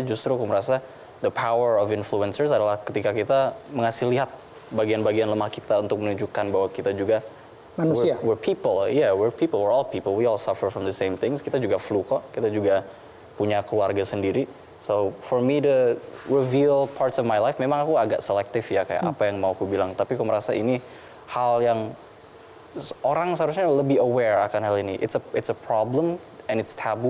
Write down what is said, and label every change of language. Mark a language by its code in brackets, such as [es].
[id] Justru aku merasa [en] the power of influencers [id] adalah ketika kita mengasih lihat bagian-bagian lemah kita untuk menunjukkan bahwa kita juga Manusia. [en] We're people, we're people, we're all people. We all suffer from the same things. [id] Kita juga flu kok, kita juga punya keluarga sendiri. [en] So for me to reveal parts of my life, [id] memang aku agak selektif ya kayak apa yang mau aku bilang. Tapi aku merasa ini hal yang orang seharusnya lebih aware akan hal ini. [en] It's a problem and it's taboo.